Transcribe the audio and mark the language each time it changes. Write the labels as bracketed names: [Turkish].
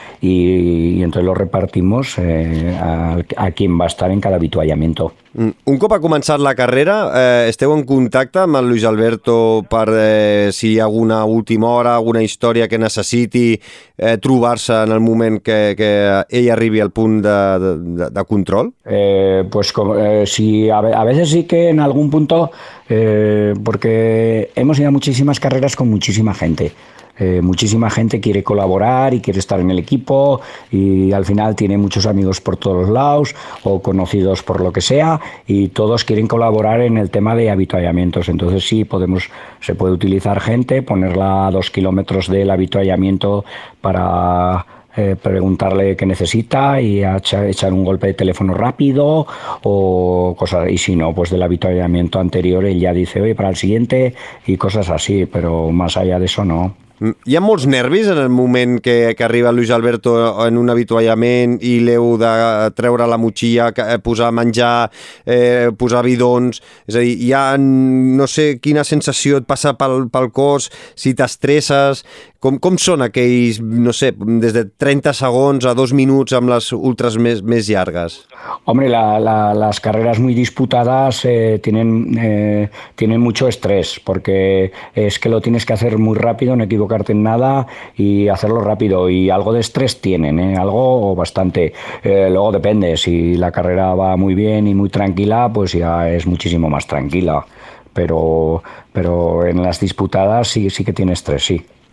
[Spanish] Y entonces lo repartimos a quien va a estar en cada avituallamiento. [Catalan] Un cop ha començat la carrera, esteu en contacte amb el Luis Alberto per si hi ha alguna última hora, alguna història que necessiti trobar-se en el moment que ell arribi al punt de control? [Spanish] Pues sí, a veces sí que en algún punto, porque hemos ido a muchísimas carreras con muchísima gente. Muchísima gente quiere colaborar y quiere estar en el equipo, y al final tiene muchos amigos por todos los lados o conocidos por lo que sea, y todos quieren colaborar en el tema de avituallamientos. Entonces sí, se puede utilizar gente, ponerla a 2 kilómetros del avituallamiento para preguntarle qué necesita y echar un golpe de teléfono rápido o cosas. Y si no, pues del avituallamiento anterior él ya dice, oye, para el siguiente, y cosas así, pero más allá de eso no. [Catalan] Hi ha molts nervis en el moment que arriba Luis Alberto en un avituallament i l'heu de treure la motxilla, posar menjar, posar bidons. És a dir, hi ha no sé quina sensació et passa pel cos, si t'estresses. Com són aquells, no sé, des de 30 segons a 2 minuts amb les ultras més llargues? [Spanish] Hombre, las carreras muy disputadas tienen mucho estrés, porque es que lo tienes que hacer muy rápido, no equivocarte en nada y hacerlo rápido, y algo de estrés tienen, algo bastante. Luego depende, si la carrera va muy bien y muy tranquila, pues ya es muchísimo más tranquila, pero en las disputadas sí que tiene estrés, sí.